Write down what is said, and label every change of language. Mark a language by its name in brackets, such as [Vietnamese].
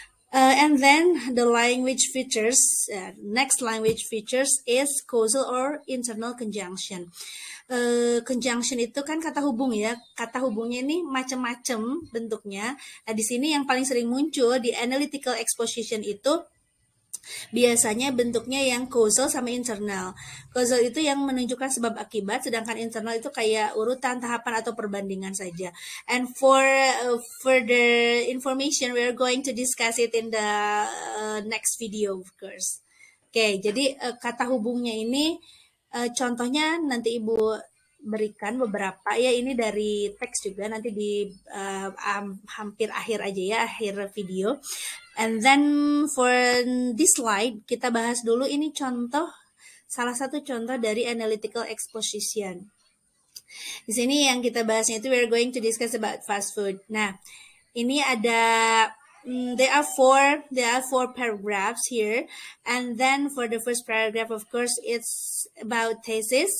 [English] And then the language features, next language features is causal or internal conjunction. [Indonesian] Conjunction itu kan kata hubung ya. Kata hubungnya ini macam-macam bentuknya. Nah, di sini yang paling sering muncul di analytical exposition itu biasanya bentuknya yang causal sama internal. Causal itu yang menunjukkan sebab akibat, sedangkan internal itu kayak urutan, tahapan atau perbandingan saja. [English] And for further information, we are going to discuss it in the next video, of course. [Indonesian] Oke, jadi kata hubungnya ini contohnya nanti Ibu berikan beberapa ya, ini dari teks juga nanti di hampir akhir aja ya, akhir video. [English] And then for this slide [Indonesian] kita bahas dulu ini salah satu contoh dari analytical exposition. Di sini yang kita bahasnya itu [English] we're going to discuss about fast food. [Indonesian] Nah, ini ada [English] there are four paragraphs here, and then for the first paragraph of course it's about thesis.